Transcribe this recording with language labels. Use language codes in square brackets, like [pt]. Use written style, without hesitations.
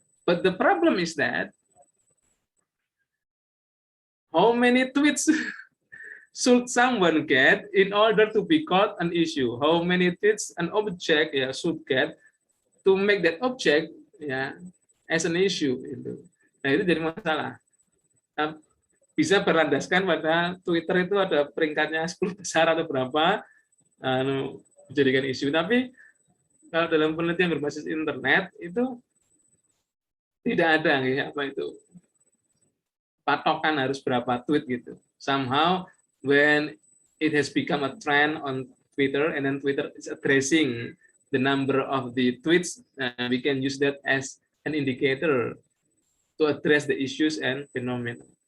[en] But the problem is that how many tweets should someone get in order to be called an issue? How many tweets an object, ya, should get to make that object, ya, as an issue? [id] Nah, itu jadi masalah. bisa berlandaskan pada Twitter itu ada peringkatnya 10 besar atau berapa, menjadikan isu. Tapi kalau dalam penelitian berbasis internet itu tidak ada ya, apa itu patokan harus berapa tweet gitu. [en] Somehow when it has become a trend on Twitter and then Twitter is addressing the number of the tweets, we can use that as an indicator to address the issues and phenomena.